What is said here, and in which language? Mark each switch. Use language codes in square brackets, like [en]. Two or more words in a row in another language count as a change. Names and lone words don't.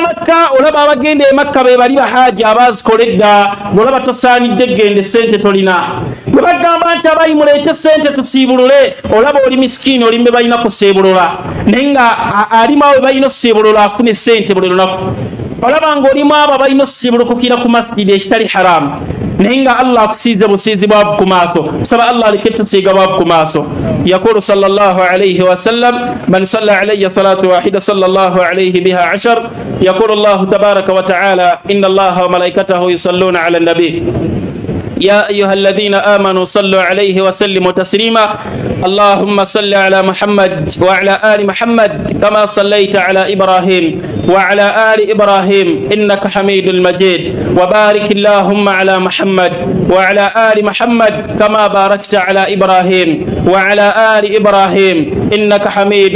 [lg] Makka olaba abagenda e Makka be bali bahaaji abaazikola edda ng'olaba tosaanidde genda ssente tolina bwe bagamba nti abayi muleete ssente tusiibulule olaba oli misikini oli mbe balina kusiibulula naye nga alimawo be balina ossiibulula afune ssente buli lunaku olaba ng'olimu abo balina ossiibulukukira ku masjidi ekitali haramu naye nga Allah akusiize busiizi bwavu ku maaso tusaba Allah aleke tusiiga bwavu ku maaso [ar] يقول صلى الله عليه وسلم من صلى علي صلاة واحدة صلى الله عليه بها 10 يقول الله تبارك وتعالى إن الله وملائكته يصلون على النبي يا أيها الذين آمنوا صلوا عليه وسلموا تسليما اللهم صل على محمد وعلى آل محمد كما صليت على إبراهيم وعلى آل إبراهيم إنك حميد مجيد وبارك اللهم على محمد وعلى آل محمد كما باركت على إبراهيم وعلى آل إبراهيم إنك حميد